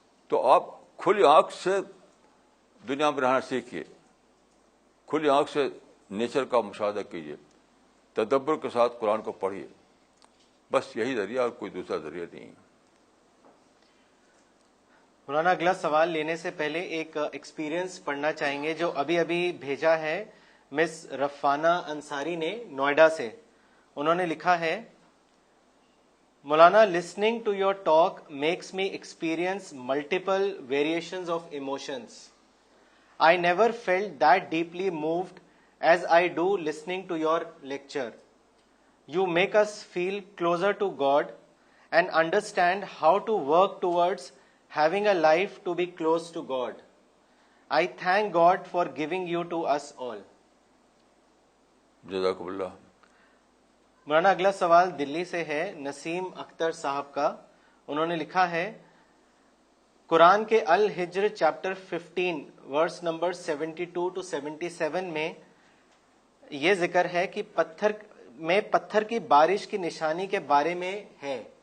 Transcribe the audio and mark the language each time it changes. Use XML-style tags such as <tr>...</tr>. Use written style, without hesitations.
<ur>تو آپ کھلی آنکھ سے دنیا میں رہنا سیکھیے, کھلی آنکھ سے نیچر کا مشاہدہ کیجیے, تدبر کے ساتھ قرآن کو پڑھیے. بس یہی ذریعہ اور کوئی دوسرا ذریعہ نہیں ہے. مولانا اگلا سوال لینے سے پہلے ایک ایکسپیرینس پڑھنا چاہیں گے جو ابھی ابھی بھیجا ہے مس رفانہ انصاری نے نوئیڈا سے. انہوں نے لکھا ہے, مولانا,</ur> <en>listening to your talk makes me experience multiple variations of emotions. I never felt that deeply moved as I do listening to your lecture. You make us feel closer to God and understand how to work towards having a life to be close to God. I thank God for giving you to us all.</en> <ar>جزاکم اللہ.</ar> <ur>مولانا اگلا سوال دلی سے ہے نسیم اختر صاحب کا. انہوں نے لکھا ہے, قرآن کے الحجر چیپٹر 15 ورس نمبر 72 to 77 میں یہ ذکر ہے کہ پتھر کی بارش کی نشانی کے بارے میں ہے.</ur>